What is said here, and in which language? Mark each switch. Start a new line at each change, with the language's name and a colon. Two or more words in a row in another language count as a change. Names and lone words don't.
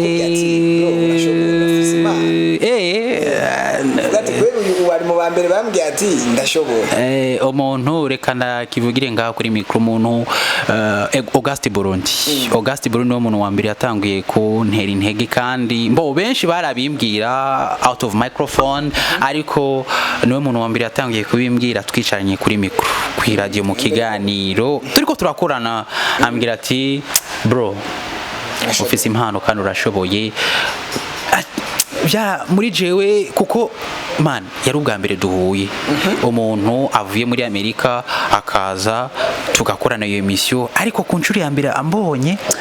Rundi: wari mu bambere bambwiye ati ndashoboye umuntu reka ndakivugire ngaha kuri micro umuntu Auguste Burundi niwe muntu wa mbere yatanguye ku ntera intege kandi mbo benshi barabimbwira
English: out of microphone
Rundi: ariko niwe muntu wa mbere yatanguye kubimbwira twicaranye kuri micro ku radio mu kiganiro turiko turakorana ambwira ati bro ufise impano kandi urashoboye muri jewe kuko man yari ubwa mbere duhuye umuntu avuye muri Amerika akaza tugakorana iyo emission ariko ku nshuro ya mbere ambonye